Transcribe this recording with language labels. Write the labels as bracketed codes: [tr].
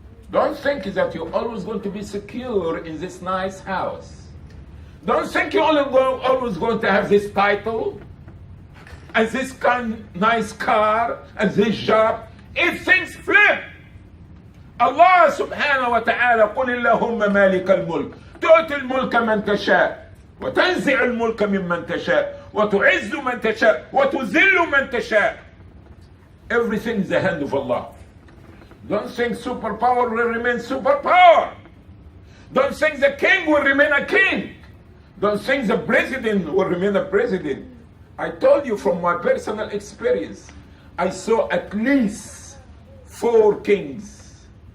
[en] Don't think that you're always going to be secure in this nice house. Don't think you're always going to have this title and this nice car and this job. If things flip, [ar] Allah subhanahu wa ta'ala قل اللهم مالك الملك تؤتي الملك من تشاء وتنزع الملك ممن تشاء وتعز من تشاء وتذل من تشاء. [en] Everything is the hand of Allah. Don't think superpower will remain superpower. Don't think the king will remain a king. Don't think the president will remain a president. I told you from my personal experience, I saw at least 4 kings.